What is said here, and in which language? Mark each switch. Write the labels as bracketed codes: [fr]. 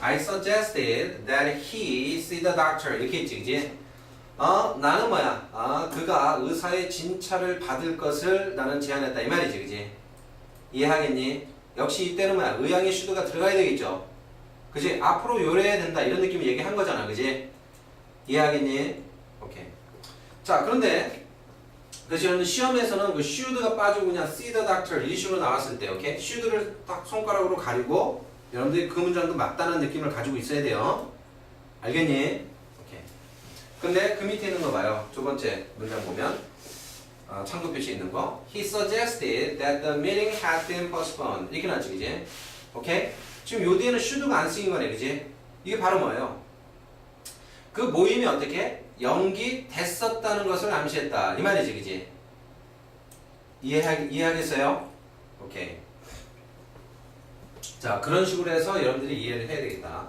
[en] I suggested that he see the doctor [ko] 이렇게 했지, 그지? 나는 뭐야? 그가 의사의 진찰을 받을 것을 나는 제안했다 이 말이지, 그지? 이해하겠니? 역시 이때는 뭐야? 의향의 should가 들어가야 되겠죠? 그지? 앞으로 요래야 된다 이런 느낌을 얘기한 거잖아, 그지? 이해하겠니? 오케이. 자, 그런데 그래서 시험에서는 그 should가 빠지고 그냥 [en] see the doctor [ko] 이 식으로 나왔을 때, 오케이? should를 딱 손가락으로 가리고 여러분들이 그 문장도 맞다는 느낌을 가지고 있어야 돼요. 알겠니? 오케이. 근데 그 밑에 있는 거 봐요. 두 번째 문장 보면 참고 표시 있는 거. [en] He suggested that the meeting had been postponed. [ko] 이렇게 나왔지, 그지? 오케이? 지금 요 뒤에는 should가 안 쓰인 거네, 그지? 이게 바로 뭐예요? 그 모임이 어떻게? 연기됐었다는 것을 암시했다. 이 말이지, 그지? 이해하겠어요? 오케이. 자, 그런 식으로 해서 여러분들이 이해를 해야 되겠다.